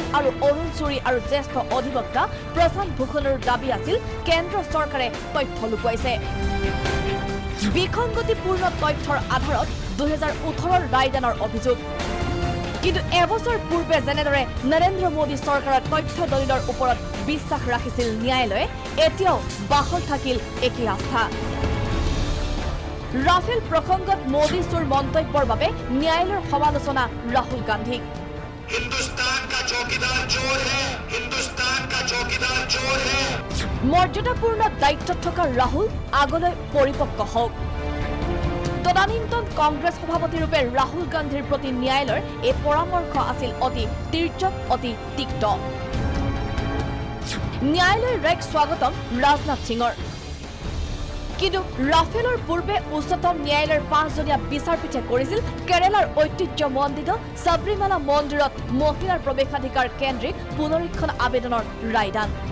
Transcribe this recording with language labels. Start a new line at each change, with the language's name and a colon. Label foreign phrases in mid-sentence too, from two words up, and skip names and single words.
Assamese: আৰু অৰুণ চুৰি আৰু জ্যেষ্ঠ অধিবক্তা প্ৰশান্ত ভূষণৰ দাবী আছিল কেন্দ্ৰ চৰকাৰে তথ্য লুকুৱাইছে বিসংগতিপূৰ্ণ তথ্যৰ আধাৰত 2018 ৰায়দানৰ অভিযোগ কিন্তু এবছৰ পূৰ্বে যেনেদৰে নৰেন্দ্ৰ মোদী চৰকাৰৰ তথ্য দলিলৰ ওপৰত বিশ্বাস ৰাখিছিল ন্যায়ালয়ে এতিয়াও বাহল থাকিল একে আস্থা ৰাফেল প্ৰসংগত মোদী চুৰ মন্তব্যৰ বাবে ন্যায়ালয়ৰ সমালোচনা ৰাহুল গান্ধীক
Hindi: हिंदुस्तान का चौकीदार चोर है हिंदुस्तान का चौकीदार चोर है
Assamese: মৰ্যাদাপূৰ্ণ দায়িত্বত থকা ৰাহুল আগলৈ পৰিপক্ক হওক তদানীন্তন কংগ্ৰেছ সভাপতিৰূপে ৰাহুল গান্ধীৰ প্ৰতি ন্যায়ালয়ৰ এই পৰামৰ্শ আছিল অতি তীৰ্যক অতি তিক্ত ন্যায়ালয়ৰ ৰায়ক স্বাগতম ৰাজনাথ সিঙৰ কিন্তু ৰাফেলৰ পূৰ্বে উচ্চতম ন্যায়ালয়ৰ 5জনীয়া বিচাৰপীঠে কৰিছিল কেৰালাৰ ঐতিহ্যমণ্ডিত সাবৰিমালা মন্দিৰত মহিলাৰ প্ৰৱেশাধিকাৰ কেন্দ্ৰিক পুনৰীক্ষণ আবেদনৰ ৰায়দান